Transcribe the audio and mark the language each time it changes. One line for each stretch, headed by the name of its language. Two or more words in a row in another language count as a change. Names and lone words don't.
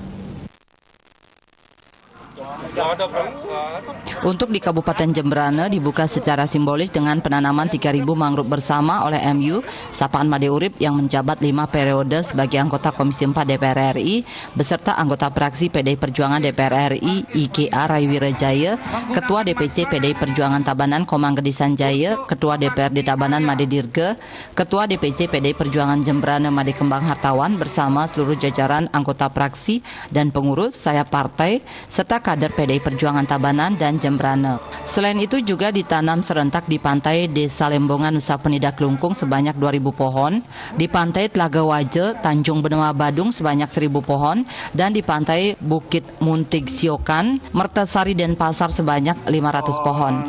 Indonesian: Untuk di Kabupaten Jembrana dibuka secara simbolis dengan penanaman 3.000 mangrove bersama oleh MU Sapaan Made Urip yang menjabat 5 periode sebagai anggota Komisi 4 DPR RI beserta anggota praksi PDI Perjuangan DPR RI IKA Raiwira Jaya, Ketua DPC PDI Perjuangan Tabanan Komang Gedi Sanjaya, Ketua DPRD Tabanan Made Dirga, Ketua DPC PDI Perjuangan Jembrana Made Kembang Hartawan bersama seluruh jajaran anggota praksi dan pengurus sayap partai serta kader PDI Perjuangan Tabanan dan Jembrana. Selain itu juga ditanam serentak di pantai Desa Lembongan Nusa Penida Klungkung sebanyak 2.000 pohon, di pantai Telaga Waje Tanjung Benua Badung sebanyak 1.000 pohon, dan di pantai Bukit Muntig Siokan Mertasari Denpasar sebanyak 500 pohon.